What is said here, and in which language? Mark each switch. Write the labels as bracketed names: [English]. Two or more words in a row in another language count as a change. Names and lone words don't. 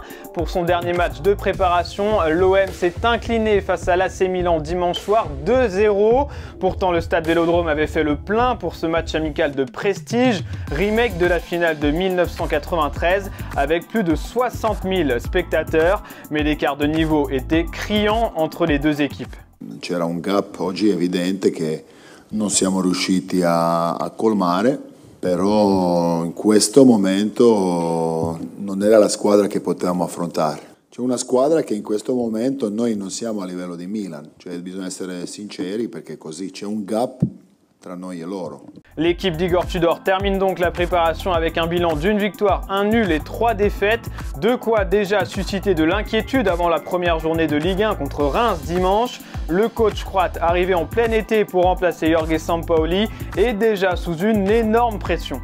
[French] Pour son dernier match de préparation, l'OM s'est incliné face à l'AC Milan dimanche soir 2-0. Pourtant, le stade Vélodrome avait fait le plein pour ce match amical de prestige, remake de la finale de 1993 avec plus de 60 000 spectateurs. Mais l'écart de niveau était criant entre les deux équipes. [Italian] C'era un gap oggi evidente che non siamo riusciti a colmare, però in questo momento non era la squadra che potevamo affrontare. C'è una squadra che in questo momento noi non siamo a livello di Milan, cioè bisogna essere sinceri perché così c'è un gap tra noi e loro. [French] L'équipe d'Igor Tudor termine donc la préparation avec un bilan d'une victoire, un nul et 3 défaites, de quoi déjà susciter de l'inquiétude avant la première journée de Ligue 1 contre Reims dimanche. Le coach croate arrivé en plein été pour remplacer Jorge Sampaoli est déjà sous une énorme pression.